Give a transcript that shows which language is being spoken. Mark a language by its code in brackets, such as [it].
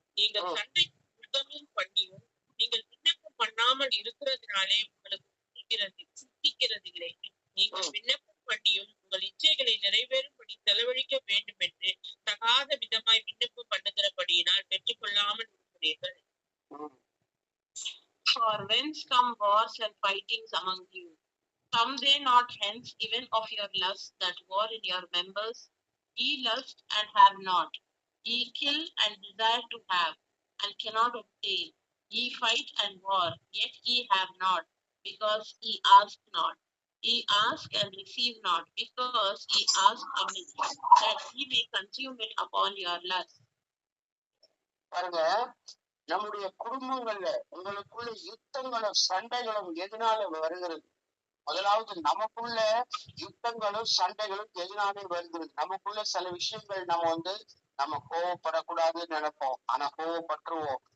[ta] நீங்கள் சண்டை யுத்தமும் பண்ணியும் நீங்கள் விண்ணப்பம் பண்ணாமல் இருக்கிறதுனாலே உங்களுக்கு சித்திக்கிறது இல்லை. நீங்கள் விண்ணப்பம் பண்ணியும் உங்கள் இச்சைகளை நிறைவேறும்படி செலவழிக்க வேண்டும் என்று தகாத விதமாய் விண்ணப்பம் பண்ணுகிறபடியினால் பெற்றுக்கொள்ளாமல் இருக்கிறீர்கள். [en] For whence come wars and fightings among you? Come they not hence even of your lust that war in your members? Ye lust and have not. Ye kill and desire to have, and cannot obtain. Ye fight and war, yet ye have not, because ye ask not. Ye ask and receive not, because ye ask amiss, that ye may consume it upon your lust. [ta] பாருங்க, நம்முடைய குடும்பங்கள்ல உங்களுக்குள்ள யுத்தங்களும் சண்டைகளும் எதனால வருகிறது? முதலாவது, நமக்குள்ள யுத்தங்களும் சண்டைகளும் எதனாலே வருகிறது? நமக்குள்ள சில விஷயங்கள் நம்ம கோவப்படக்கூடாதுன்னு நினைப்போம், ஆனா கோவப்பட்டுருவோம்.